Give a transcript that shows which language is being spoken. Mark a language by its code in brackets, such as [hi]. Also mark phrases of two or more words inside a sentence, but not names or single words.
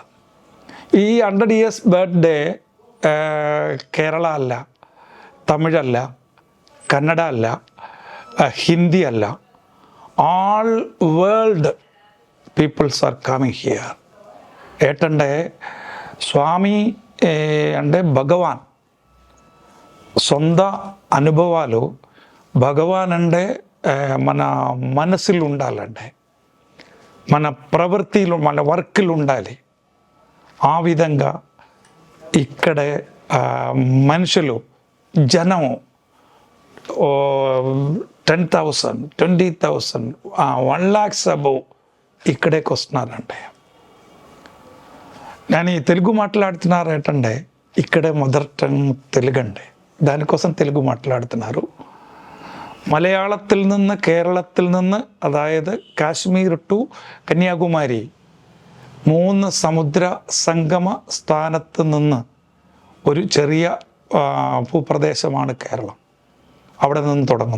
[ml] ഈ [en] 100 years birthday [ml] കേരള അല്ല, തമിഴല്ല, കന്നഡ അല്ല, ഹിന്ദി അല്ല, [en] all world peoples are coming here. [te] ഏട്ടൻ്റെ స్వామి అంటే భగవాన్ సొంత అనుభవాలు భగవాన్ అంటే మన మనసులో ఉండాలంటే, మన ప్రవృత్తిలో, మన వర్క్లు ఉండాలి. ఆ విధంగా ఇక్కడ మనుషులు జనం 10,000, 20,000, 1 lakhs అబౌవ్ ఇక్కడికి వస్తున్నారంటే. నేను ఈ తెలుగు మాట్లాడుతున్నారు ఏంటంటే ఇక్కడే [en] mother tongue [te] తెలుగు అండి, దానికోసం తెలుగు మాట్లాడుతున్నారు. [ml] മലയാളത്തിൽ നിന്ന്, കേരളത്തിൽ നിന്ന്, അതായത് കാശ്മീർ ടു കന്യാകുമാരി 3 സമുദ്ര സംഗമ സ്ഥാനത്ത് നിന്ന് ഒരു ചെറിയ ഭൂപ്രദേശമാണ് കേരളം. അവിടെ നിന്ന് തുടങ്ങും.